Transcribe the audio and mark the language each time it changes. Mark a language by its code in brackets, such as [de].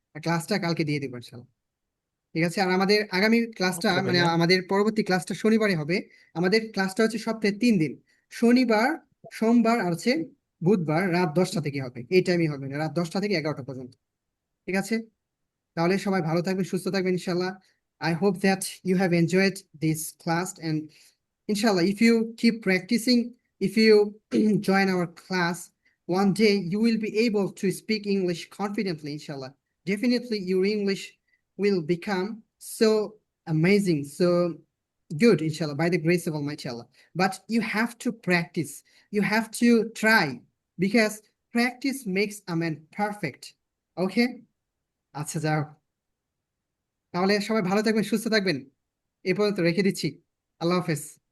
[bn] আর ক্লাসটা কালকে দিয়ে দিব ইনশাল্লাহ। ঠিক আছে, আর আমাদের আগামী ক্লাসটা ওকে মানে ভাইয়া। আমাদের পরবর্তী ক্লাসটা শনিবারে হবে। আমাদের ক্লাসটা হচ্ছে সপ্তাহে 3 দিন, শনিবার, সোমবার আর হচ্ছে বুধবার রাত 10টা থেকে হবে, এই টাইমই হবে, রাত 10টা থেকে 11টা পর্যন্ত। ঠিক আছে, তাহলে সবাই ভালো থাকবেন, সুস্থ থাকবেন ইনশাল্লাহ। [en] I hope that you have enjoyed this class, and inshallah if you keep practicing, if you join our class, one day you will be able to speak English confidently inshallah. Definitely your English will become so amazing, so good inshallah, by the grace of Almighty Allah. But you have to practice, you have to try, because practice makes a man perfect. [bn] Okay, আচ্ছা যাও, তাহলে সবাই ভালো থাকবেন, সুস্থ থাকবেন, এ পর্যন্ত রেখে দিচ্ছি। আল্লাহ হাফেজ।